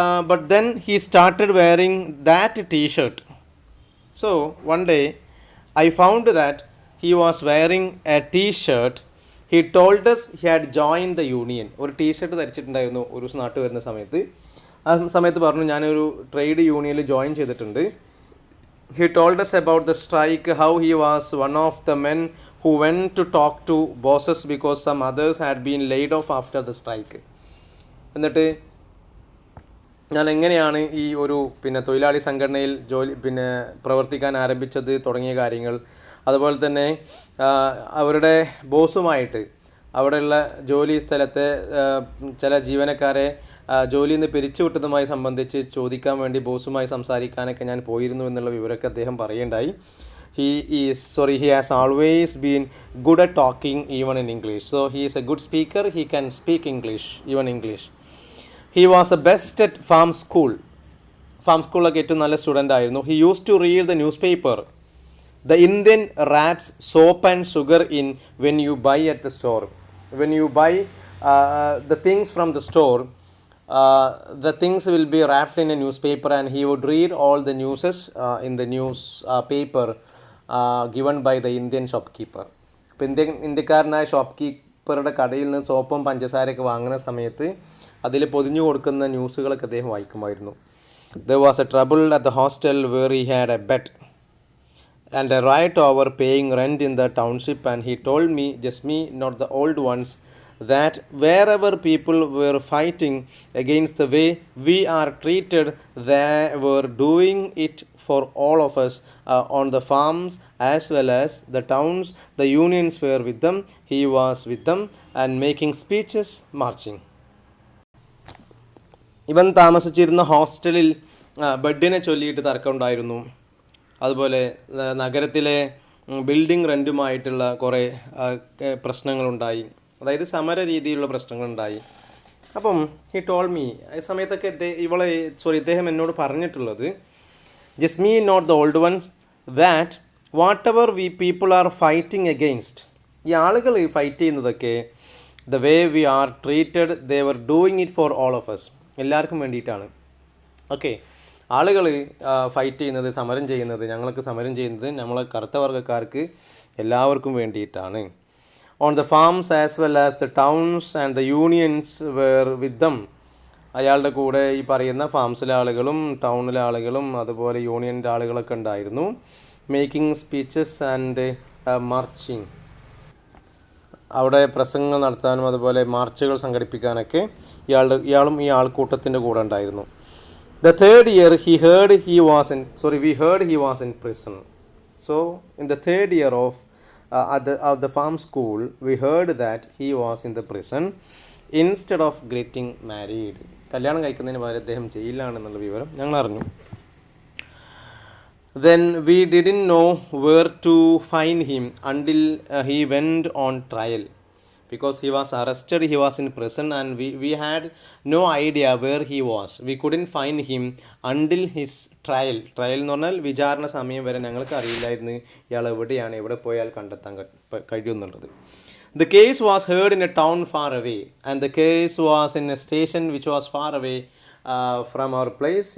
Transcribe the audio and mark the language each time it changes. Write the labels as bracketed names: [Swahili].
[English] But then he started wearing that t-shirt. So one day I found that he was wearing a t-shirt. He told us he had joined the union. [Malayalam] ഒരു T shirt ധരിച്ചിട്ടുണ്ടായിരുന്നു ഒരു നാട്ടിൽ വരുന്ന സമയത്ത്. ആ സമയത്ത് പറഞ്ഞു ഞാനൊരു ട്രേഡ് യൂണിയനിൽ ജോയിൻ ചെയ്തിട്ടുണ്ട്. [English] He told us about the strike, how he was one of the men who went to talk to bosses because some others had been laid off after the strike. [Malayalam] എന്നിട്ട് ഞാൻ എങ്ങനെയാണ് ഈ ഒരു തൊഴിലാളി സംഘടനയിൽ പ്രവർത്തിക്കാൻ ആരംഭിച്ചത് തുടങ്ങിയ കാര്യങ്ങൾ, അതുപോലെ തന്നെ അവരുടെ ബോസുമായിട്ട്, അവിടെയുള്ള ജോലി സ്ഥലത്തെ ചില ജീവനക്കാരെ ജോലിയിൽ നിന്ന് പിരിച്ചുവിട്ടതുമായി സംബന്ധിച്ച് ചോദിക്കാൻ വേണ്ടി ബോസുമായി സംസാരിക്കാനൊക്കെ ഞാൻ പോയിരുന്നു എന്നുള്ള വിവരമൊക്കെ അദ്ദേഹം പറയുണ്ടായി. [English] He has always been good at talking even in English. So he is a good speaker. He can speak English, even English. He was the best at farm school. [Malayalam] Farm school ഒക്കെ ഏറ്റവും നല്ല student ആയിരുന്നു. [English] He used to read the newspaper. The Indian wraps soap and sugar in when you buy at the store. When you buy the things from the store, the things will be wrapped in a newspaper, and he would read all the newses in the newspaper given by the Indian shopkeeper. [Malayalam] അപ്പോൾ ഇന്ത്യക്കാരനായ shop കീപ്പറുടെ കടയിൽ നിന്ന് സോപ്പും പഞ്ചസാരയൊക്കെ വാങ്ങുന്ന സമയത്ത് അതിൽ പൊതിഞ്ഞു കൊടുക്കുന്ന ന്യൂസുകളൊക്കെ അദ്ദേഹം വായിക്കുമായിരുന്നു. [English] There was a trouble at the hostel where he had a bet and a riot over paying rent in the township, and he told me, just me, not the old ones, that wherever people were fighting against the way we are treated, they were doing it for all of us on the farms as well as the towns. The unions were with them, he was with them, and making speeches, marching. [Malayalam] ഇവൻ താമസിച്ചിരുന്ന ഹോസ്റ്റലിൽ ബെഡിനെ ചൊല്ലിയിട്ട് തർക്കമുണ്ടായിരുന്നു. അതുപോലെ നഗരത്തിലെ building റെൻറ്റുമായിട്ടുള്ള കുറേ പ്രശ്നങ്ങളുണ്ടായി. അതായത് സമര രീതിയിലുള്ള പ്രശ്നങ്ങളുണ്ടായി. അപ്പം [English] he told me, [Malayalam] ഈ സമയത്തൊക്കെ ഇദ്ദേഹം എന്നോട് പറഞ്ഞിട്ടുള്ളത്, [English] just me not the old ones, that whatever we people are fighting against, [Malayalam] ഈ ആളുകൾ ഫൈറ്റ് ചെയ്യുന്നതൊക്കെ [English] the way we are treated, they were doing it for all of us, [Malayalam] എല്ലാവർക്കും വേണ്ടിയിട്ടാണ്. ഓക്കെ, ആളുകൾ ഫൈറ്റ് ചെയ്യുന്നത്, സമരം ചെയ്യുന്നത്, ഞങ്ങൾക്ക് സമരം ചെയ്യുന്നത് നമ്മളെ കറുത്ത വർഗ്ഗക്കാർക്ക് എല്ലാവർക്കും വേണ്ടിയിട്ടാണ്. [English] On the farms as well as the towns, and the unions were with them. [Malayalam] അയാളുടെ കൂടെ ഈ പറയുന്ന ഫാംസിലെ ആളുകളും ടൗണിലെ ആളുകളും അതുപോലെ യൂണിയൻ്റെ ആളുകളൊക്കെ ഉണ്ടായിരുന്നു. [English] Making speeches and marching. [Malayalam] അവിടെ പ്രസംഗങ്ങൾ നടത്താനും അതുപോലെ മാർച്ചുകൾ സംഘടിപ്പിക്കാനൊക്കെ ഇയാളും ഈ ആൾക്കൂട്ടത്തിൻ്റെ കൂടെ ഉണ്ടായിരുന്നു. [English] The third year we heard he was in prison. So in the third year of the farm school, we heard that he was in the prison instead of getting married. [Malayalam] കല്യാണം കഴിക്കുന്നതിന് പകരം അദ്ദേഹം ജയിലിലാണെന്നുള്ള വിവരം ഞങ്ങൾ അറിഞ്ഞു. [English] Then we didn't know where to find him until he went on trial. Because he was arrested, he was in prison, and we had no idea where he was. We couldn't find him until his trial. [Malayalam] Trial എന്ന് പറഞ്ഞാൽ വിചാരണ സമയം വരെ ഞങ്ങൾക്ക് അറിയില്ലായിരുന്നു ഇയാൾ എവിടെയാണ്, എവിടെ പോയാൽ കണ്ടെത്താൻ കഴിയുമെന്നുള്ളത്. [English] The case was heard in a town far away, and the case was in a station which was far away from our place.